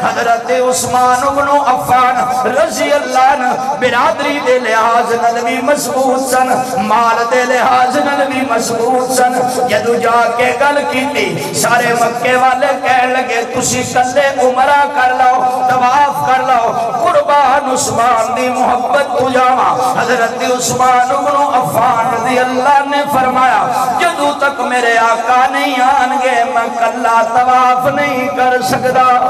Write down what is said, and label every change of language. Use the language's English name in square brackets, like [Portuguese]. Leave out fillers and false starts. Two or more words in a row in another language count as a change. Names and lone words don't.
[Punjabi] حضرت عثمان بن عفان رضی اللہ عنہ برادری دے لحاظ نال بھی مضبوط سن، مال دے لحاظ نال بھی مضبوط سن۔ جدو جا کے گل کیتی سارے مکے والے کہن لگے تسی کلے عمرہ کر لو، طواف کر لو، قربان عثمان دی محبت تو جاواں۔ حضرت عثمان بن عفان رضی اللہ نے فرمایا جدو تک میرے آقا نہیں آنگے میں کلا طواف نہیں کر سکتا۔